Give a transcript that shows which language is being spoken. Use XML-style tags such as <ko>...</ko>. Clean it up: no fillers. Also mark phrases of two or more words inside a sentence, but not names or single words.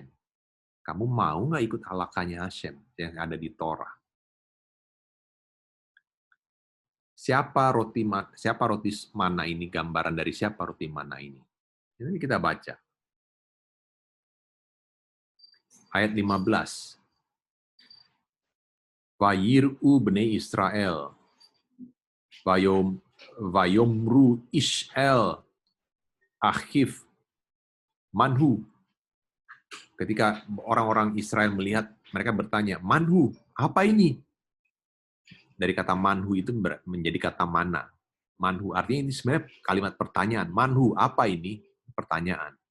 <id>Kamu mau nggak ikut halakahnya Hashem yang ada di Torah? Siapa roti mana ini? Gambaran dari siapa roti mana ini? Ini kita baca. Ayat 15.</id> <he>ויראו בני ישראל. ויאמרו איש אל. אחיו מן הוא.</he> <id>Ketika orang-orang Israel melihat, mereka bertanya, Manhu, apa ini? Dari kata manhu itu menjadi kata mana. Manhu artinya ini sebenarnya kalimat pertanyaan. Manhu, apa ini? Pertanyaan.</id>